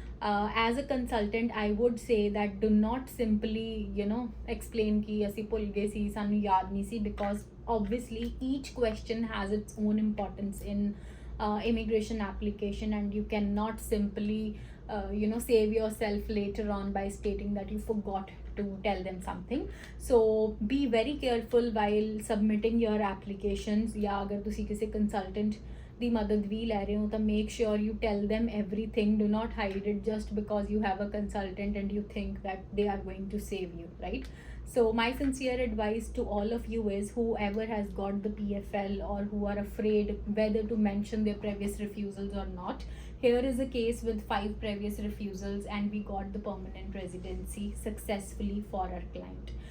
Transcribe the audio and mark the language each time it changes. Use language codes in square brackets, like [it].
[en] As a consultant, I would say that do not simply explain [pa] ki asi bhul gaye si, sanu yaad nahi si, [en] because obviously each question has its own importance in immigration application, and you cannot simply save yourself later on by stating that you forgot to tell them something. So be very careful while submitting your applications. [pa] या अगर तुसी किसी consultant दी मदद भी ले रहे हो तो [en] make sure you tell them everything. Do not hide it just because you have a consultant and you think that they are going to save you, right? So my sincere advice to all of you is, whoever has got the PFL or who are afraid whether to mention their previous refusals or not, here is a case with 5 previous refusals and we got the permanent residency successfully for our client.